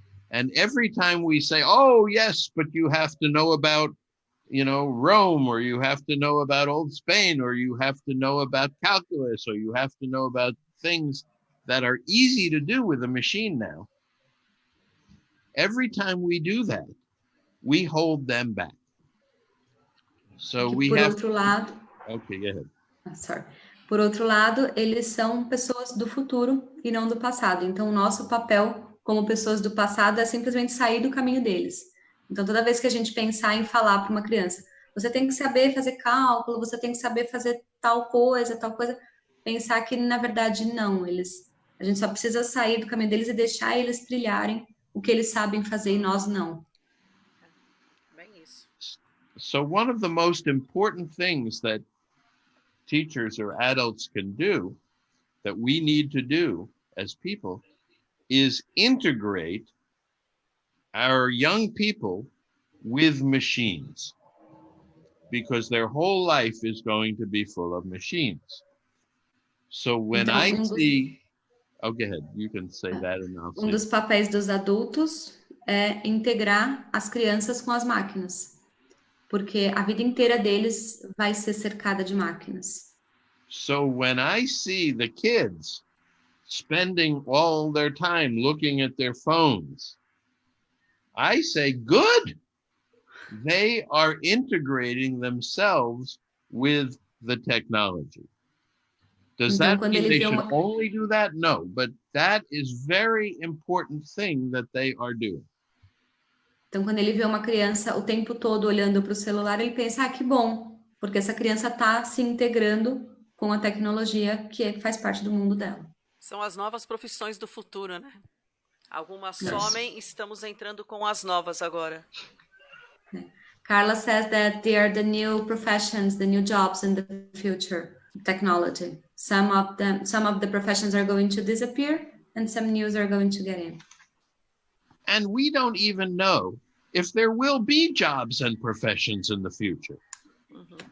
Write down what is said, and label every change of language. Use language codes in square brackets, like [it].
[en] And every time we say, oh, yes, but you have to know about, Rome, or you have to know about old Spain, or you have to know about calculus, or you have to know about things that are easy to do with a machine now. Every time we do that, we hold them back. So we have... [pt] Por outro lado... [en] Okay, go ahead. Sorry. [pt] Por outro lado, eles são pessoas do futuro e não do passado. Então, o nosso papel como pessoas do passado é simplesmente sair do caminho deles. Então, toda vez que a gente pensar em falar para uma criança, você tem que saber fazer cálculo, você tem que saber fazer tal coisa, pensar que, na verdade, não. A gente só precisa sair do caminho deles e deixar eles trilharem o que eles sabem fazer e nós não. Bem isso. [en] So one of the most important things that teachers or adults can do, that we need to do as people, is integrate our young people with machines, because their whole life is going to be full of machines. So when I see... Oh, go ahead. You can say that and I'll say. [pt] Dos papéis dos adultos é integrar as crianças com as máquinas, porque a vida inteira deles vai ser cercada de máquinas. [en] So when I see the kids spending all their time looking at their phones, I say, good. They are integrating themselves with the technology. Does that mean they should only do that? No, but that is very important thing that they are doing. [pt] Então, quando ele vê uma criança o tempo todo olhando para o celular, ele pensa, que bom, porque essa criança está se integrando com a tecnologia que faz parte do mundo dela. São as novas profissões do futuro, né? Algumas somem, estamos entrando com as novas agora. [en] Carla says that they are the new professions, the new jobs in the future, technology. Some of the professions are going to disappear and some news are going to get in. And we don't even know if there will be jobs and professions in the future. Mm-hmm.